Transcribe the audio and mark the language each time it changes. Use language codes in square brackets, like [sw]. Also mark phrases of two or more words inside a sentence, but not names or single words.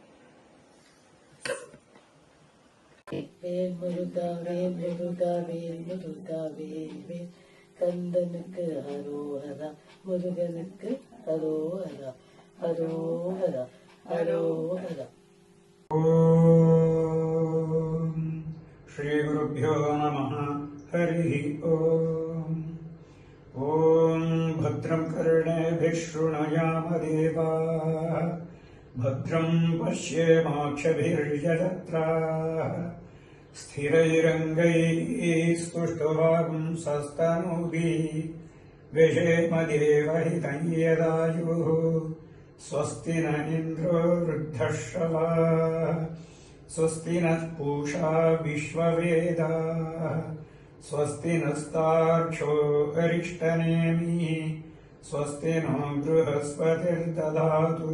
[ta] வேல் முருகா வேல் முருகா வேல் முருகா வேல் வேல் கந்தனுக்கு அரோஹரா முருகனுக்கு அரோஹரா அரோஹரா அரோஹரா. [sa] ॐ श्री गुरुभ्यो नमः. हरि ॐ. ॐ भद्रं कर्णेभिः शृणुयाम देवाः भद्रं पश्येमाक्षभिर्यजत्राः स्थिरैरङ्गैः स्तुष्टुवांसस्तनूभिः व्यशेमदेवहितं यदायुः स्वस्ति न इन्द्रो वृद्धश्रवाः स्वस्ति नः पूषा विश्ववेदाः स्वस्ति नस्तार्क्ष्यो अरिष्टनेमिः स्वस्ति नो बृहस्पतिर्दधातु.